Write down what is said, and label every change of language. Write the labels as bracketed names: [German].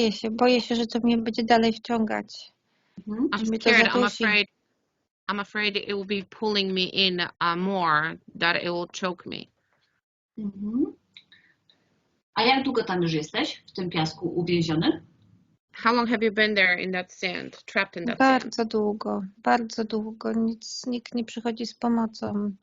[Polish] Boję się, że to mnie będzie dalej wciągać. [English] I'm scared. I'm afraid it will be pulling me in more, that it will choke me. [Polish] A jak długo tam już jesteś, w tym piasku uwięziony? [English] How long have you been there in that sand, trapped in that [Polish] Bardzo długo, bardzo długo. Nikt nie przychodzi z pomocą.